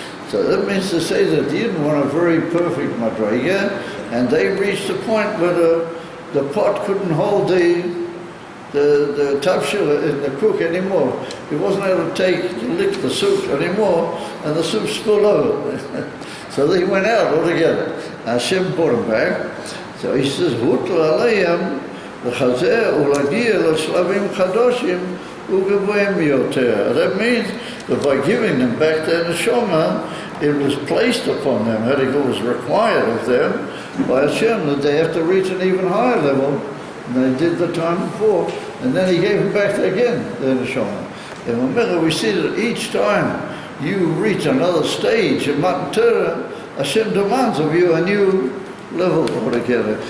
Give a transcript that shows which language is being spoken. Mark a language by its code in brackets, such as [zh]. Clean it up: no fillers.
[en] So that means to say that they didn't want a very perfect madrega, and they reached a point where the pot couldn't hold the tafshil in the cook anymore. He wasn't able to lick the soup anymore, and the soup spilled over. So they went out altogether. Hashem brought him back. So he says, Hutu alayhim [he] לחזר ולהגיע לשלבים חדשים וגבוהים יותר. [en] That means that by giving them back their neshama, it was placed upon them, it was required of them by Hashem that they have to reach an even higher level than they did the time before. And then he gave them back again, their neshama. And remember, we see that each time you reach another stage in Matan Torah, Hashem demands of you a new level altogether.